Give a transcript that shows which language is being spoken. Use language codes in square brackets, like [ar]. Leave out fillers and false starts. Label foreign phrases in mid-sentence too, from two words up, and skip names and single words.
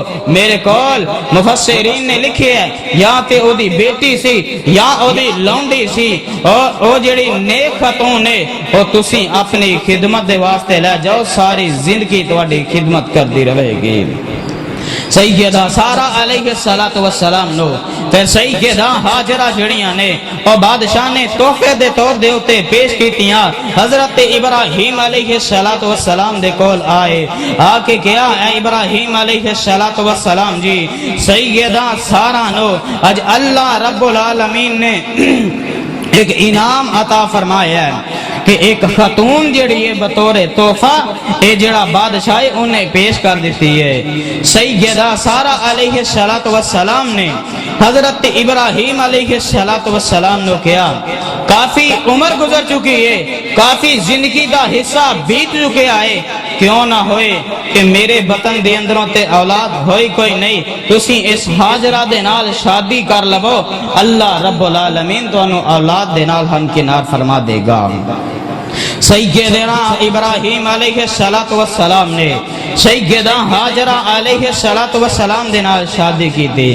[pa] میرے کول مفسرین نے لکھے ہے یا تے او دی بیٹی سی یا او دی لونڈی سی اور او جڑی نیک خاتون ہے او تسی اپنی خدمت دے واسطے لے جاؤ، ساری زندگی تواڈی خدمت کردی رہے گی. سیدہ سارہ علیہ السلام نو پھر سیدہ ہاجرہ جڑیاں نے اور بادشاہ نے تحفے دے طور دے اتے پیش کیتیاں. حضرت ابراہیم علیہ السلام دے کول آئے آ کے کیا اے ابراہیم علیہ السلام جی سیدہ سارہ نو اج اللہ رب العالمین نے ایک انعام عطا فرمایا ہے کہ ایک خاتون جڑی ہے بطور تحفہ اے جڑا بادشاہ انہیں پیش کر دیتی ہے. سیدہ سارہ علیہ السلام نے حضرت ابراہیم علیہ السلام نے کیا کافی عمر گزر چکی ہے، کافی زندگی دا حصہ بیت چکے آئے، کیوں نہ ہوئے کہ میرے بطن دے اندروں تے اولاد ہوئی کوئی نہیں، تسی اس حاجرہ دے نال شادی کر لو، اللہ رب العالمین تو انہوں اولاد دے نال ہمکنار فرما دے گا. سیدنا ابراہیم علیہ السلام نے سیدہ ہاجرہ علیہ السلام دے نال [ur] شادی کی تھی.